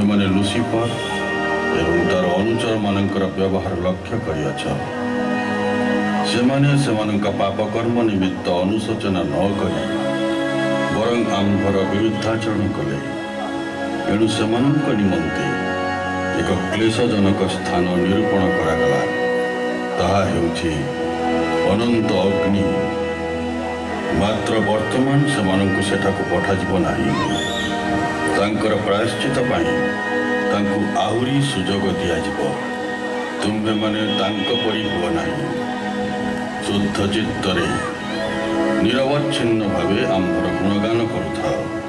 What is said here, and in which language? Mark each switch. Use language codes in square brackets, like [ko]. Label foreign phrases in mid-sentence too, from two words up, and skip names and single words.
[or] ମାନେ ଲୁସିଫର ଏବଂ ତା'ର ଅନୁଚରମାନଙ୍କର ବ୍ୟବହାର ଲକ୍ଷ୍ୟ କରିଅଛ ସେମାନେ ସେମାନଙ୍କ ପାପ କର୍ମ ନିମିତ୍ତ ଅନୁଶୋଚନା ନ କରି ବରଂ ଆମ୍ଭର ବିରୁଦ୍ଧାଚରଣ କଲେ ଏଣୁ ସେମାନଙ୍କ ନିମନ୍ତେ ଏକ କ୍ଲେଶଜନକ ସ୍ଥାନ ନିରୂପଣ କରାଗଲା ତାହା ହେଉଛି ଅନନ୍ତ ଅଗ୍ନି ମାତ୍ର ବର୍ତ୍ତମାନ ସେମାନଙ୍କୁ ସେଠାକୁ ପଠାଯିବ ନାହିଁ ତାଙ୍କର ପ୍ରାୟଶ୍ଚିତ୍ତ ପାଇଁ ତାଙ୍କୁ ଆହୁରି ସୁଯୋଗ ଦିଆଯିବ ତୁମ୍ଭେ ମାନେ ତାଙ୍କ ପରି ହୁଅ ନାହିଁ ଶୁଦ୍ଧ ଚିତ୍ତରେ ନିରବଚ୍ଛିନ୍ନ ଭାବେ ଆମ୍ଭର ଗୁଣଗାନ କରୁଥାଅ